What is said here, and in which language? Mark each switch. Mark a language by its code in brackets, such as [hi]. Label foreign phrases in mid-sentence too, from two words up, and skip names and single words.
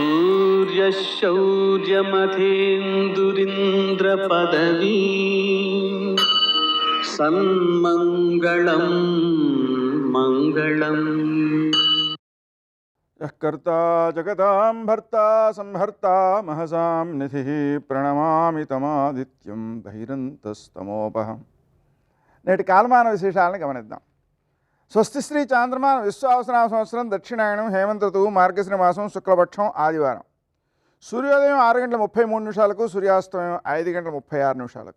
[sa] सूर्यशौर्यमथेन्दुरिन्द्रपदवी सन्मङ्गलं मङ्गलम् यः कर्ता जगतां भर्ता संहर्ता महसां निधिः ప్రణమామి తమాదిత్యం బహిరంతస్తమోపహం. [te] నేటి కాలమాన విశేషాలను గమనిద్దాం. స్వస్తి శ్రీ చాంద్రమాన విశ్వావసనామ సంవత్సరం దక్షిణాయనం హేమంత ఋతువు మార్గశిర మాసం శుక్లపక్షం ఆదివారం. సూర్యోదయం 6:33 సూర్యాస్తమయం 5:36.